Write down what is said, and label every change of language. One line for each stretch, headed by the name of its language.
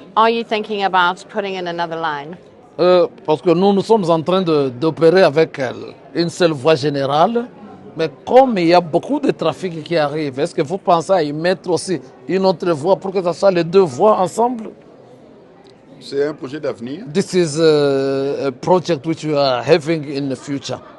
English: Are you thinking about putting in another line?
French: Parce que nous sommes en train d'opérer avec une seule voie générale, mais comme il y a beaucoup de trafic qui arrive, est-ce que vous pensez à y mettre aussi une autre voie pour que ce soit les deux voies ensemble? C'est un projet d'avenir
English: This is a project which we are having in the future.